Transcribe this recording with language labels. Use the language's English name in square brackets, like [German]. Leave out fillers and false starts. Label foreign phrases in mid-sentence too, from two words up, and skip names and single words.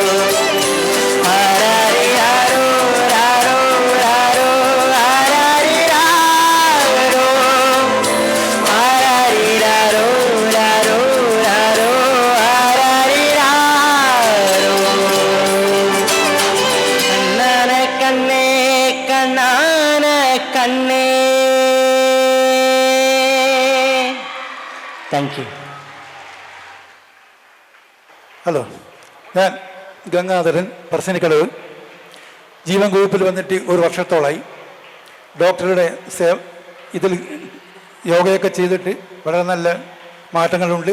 [Tamil] ஆராரி யாரோ யாரோ யாரோ ஆராரி யாரோ ஆராரி யாரோ யாரோ யாரோ ஆராரி யாரோ கண்ணான கண்ணே கண்ணான கண்ணே [English] thank you. [Malayalam] ഹലോ, ഞാൻ ഗംഗാധരൻ പറശ്ശിനിക്കടവ്. ജീവൻ ഗ്രൂപ്പിൽ വന്നിട്ട് ഒരു വർഷത്തോളമായി. ഡോക്ടറുടെ ഇതിൽ യോഗയൊക്കെ ചെയ്തിട്ട് വളരെ നല്ല മാറ്റങ്ങളുണ്ട്.